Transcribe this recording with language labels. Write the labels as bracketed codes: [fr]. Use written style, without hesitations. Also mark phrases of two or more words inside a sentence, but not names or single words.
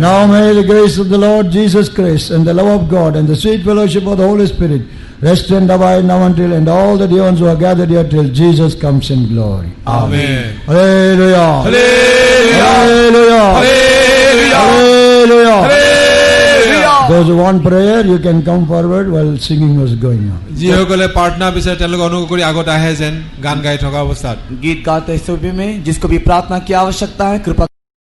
[en] Now may the grace of the Lord Jesus Christ and the love of God and the sweet fellowship of the Holy Spirit rest and abide now until and all the dear ones who are gathered here till Jesus comes in glory. Amen. Hallelujah. Hallelujah. Hallelujah. Hallelujah. Hallelujah. Hallelujah. Those who want prayer, you can come forward while singing was going on. [as] যিসকলে প্ৰাৰ্থনা বিচাৰে তেওঁলোকে অনুগ্ৰহ কৰি আগত আহে যেন গান গাই থকা অৱস্থাত [hi] गीत गाते समय में जिसको भी प्रार्थना की आवश्यकता है कृपा